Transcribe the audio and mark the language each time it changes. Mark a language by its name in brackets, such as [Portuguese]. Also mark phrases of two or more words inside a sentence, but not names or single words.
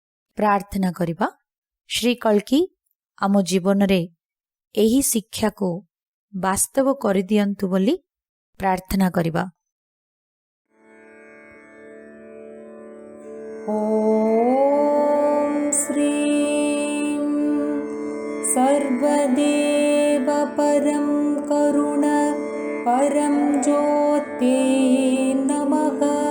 [Odia] ପ୍ରାର୍ଥନା କରିବା। ଶ୍ରୀ କଲ୍କୀ ଆମ ଜୀବନ ରେ ଏହି ଶିକ୍ଷା କୋ ବାସ୍ତବ କରି ଦିଅନ୍ତୁ ବୋଲି ପ୍ରାର୍ଥନା କରିବା। [Sanskrit] ॐ श्रीं सर्वदेव परं करुण परं ज्योते नमः।